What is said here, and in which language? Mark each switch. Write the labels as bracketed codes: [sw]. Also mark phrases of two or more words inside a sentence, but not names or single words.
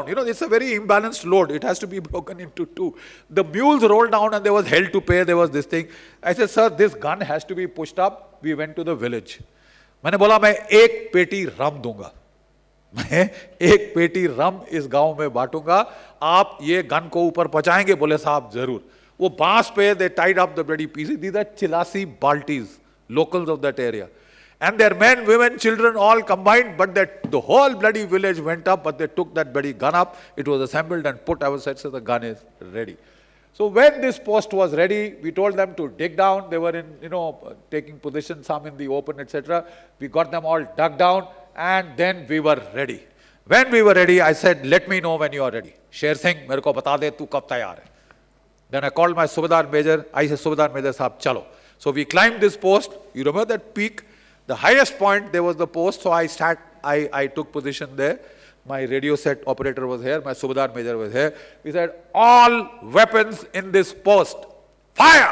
[en] You know, it's a very imbalanced load. It has to be broken into two. The mules rolled down and there was hell to pay. There was this thing. I said, sir, this gun has to be pushed up. We went to the village. [hi] मैंने बोला मैं एक पेटी रम दूंगा. मैं एक पेटी रम इस गांव में बांटूंगा. आप ये गन को ऊपर पहुंचाएंगे? बोले साहब जरूर. वो बांस पे [en] they tied up the bloody pieces. These are Chilasi Baltis, locals of that area. And their men, women, children all combined, but the whole bloody village went up, but they took that bloody gun up. It was assembled and put. I was said, so the gun is ready. So when this post was ready, we told them to dig down. They were in, taking position, some in the open, etc. We got them all dug down, and then we were ready. When we were ready, I said, let me know when you are ready. Sher Singh, [hi] मेरे को बता दे, तू कब तैयार है. [en] Then I called my Subedar Major. I said, Subedar Major [hi] साहब, चलो. [en] So we climbed this post. You remember that peak? The highest point, there was the post, so I took position there. My radio set operator was here, my Subedar Major was here. We said, all weapons in this post, fire!